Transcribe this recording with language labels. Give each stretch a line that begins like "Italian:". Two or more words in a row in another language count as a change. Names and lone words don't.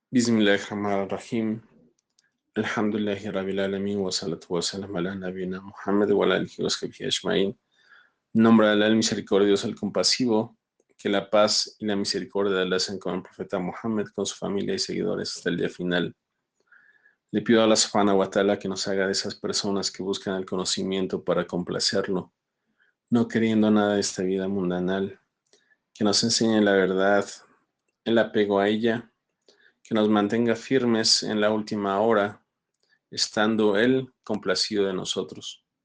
Arabic: بسم الله الرحمن الرحيم. الحمد لله رب العالمين والصلاة والسلام على نبينا محمد وعلى آله وصحبه أجمعين.
Spanish: En nombre de Allah, el misericordioso, el compasivo, que la paz y la misericordia de Allah sean con el profeta Muhammad, con su familia y seguidores hasta el día final. Le pido a Allah
Arabic: سبحانه وتعالى
Spanish: que nos haga de esas personas que buscan el conocimiento para complacerlo, no queriendo nada de esta vida mundanal, que nos enseñe la verdad, el apego a ella, que nos mantenga firmes en la última hora, estando Él complacido de nosotros.